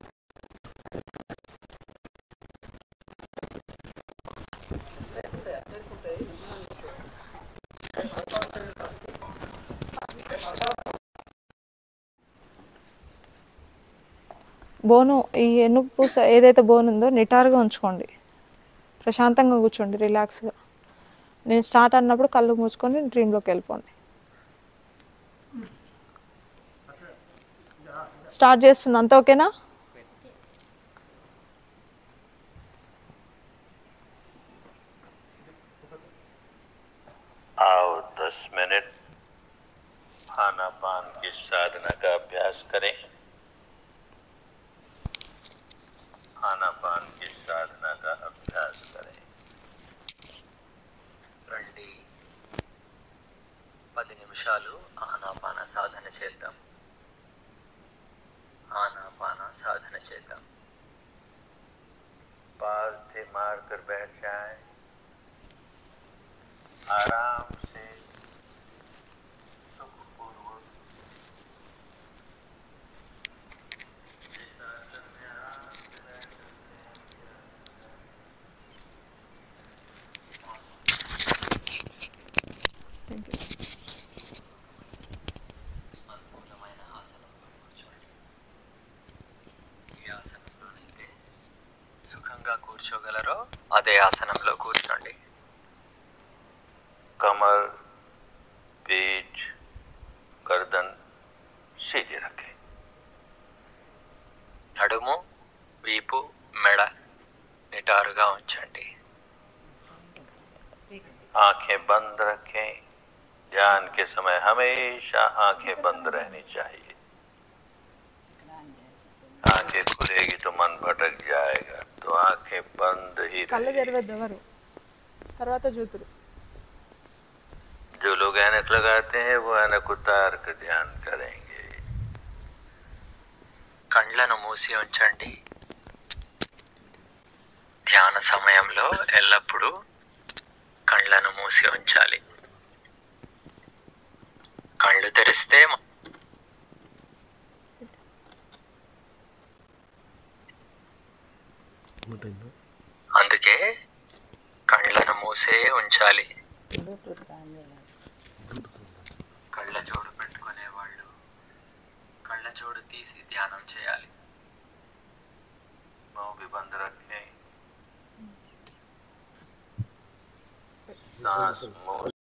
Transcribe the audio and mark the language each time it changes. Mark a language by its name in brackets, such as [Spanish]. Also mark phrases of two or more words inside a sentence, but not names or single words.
[Telugu] బోను ఈ ఎన్నుపు పూస ఏదైతే బోన్ ఉందో నిటారుగా ఉంచుకోండి. ప్రశాంతంగా కూర్చోండి, రిలాక్స్గా. నేను స్టార్ట్ అన్నప్పుడు కళ్ళు మూసుకొని డ్రీమ్లోకి వెళ్ళిపోండి. స్టార్ట్ చేస్తున్నా, అంత ఓకేనా? [Hindi] आओ 10 मिनट आनापान की साधना का अभ्यास करें। आनापान की साधना का अभ्यास करें। [Telugu] రండి 10 నిమిషాలు ఆనాపాన సాధన చేద్దాం. ఆనాపాన సాధన చేద్దాం. [Hindi] पालथी मारकर बैठ जाएं। आराम से सुखपूर्वक जिस आसन में आराम से बैठ सकते हैं [Telugu] అనుకూలమైన ఆసనంలో కూర్చోండి. ఏ ఆసనంలోనైతే సుఖంగా కూర్చోగలరో అదే ఆసనంలో కూర్చోండి. [Hindi] कमर, पीठ, गर्दन सीधी रखें. [Telugu] నడుము, వీపు, మెడ నిటారుగా ఉంచండి. [Hindi] आंखें बंद रखें. ध्यान के समय हमेशा आंखें बंद रहनी चाहिए. आंखें खुलेगी तो मन भटक जाएगा, तो आंखें बंद ही [Telugu] కళ్ళు [Hindi] रहेगी. [Telugu] తెరవద్దు ఎవరు, తర్వాత చూతురు. [Hindi] जो लोग ऐनक लगाते हैं वो ऐनक उतार कर ध्यान करेंगे. [Telugu] కళ్ళను మూసి ఉంచండి. ధ్యాన సమయంలో ఎల్లప్పుడూ కళ్ళను మూసి ఉంచాలి. కళ్ళు తెరిస్తే అందుకే కళ్ళను మూసే ఉంచాలి. కళ్ళజోడు పెట్టుకునే వాళ్ళు కళ్ళజోడు తీసి ధ్యానం చేయాలి. [Hindi] मुंह भी बंद रखें. सांस मुंह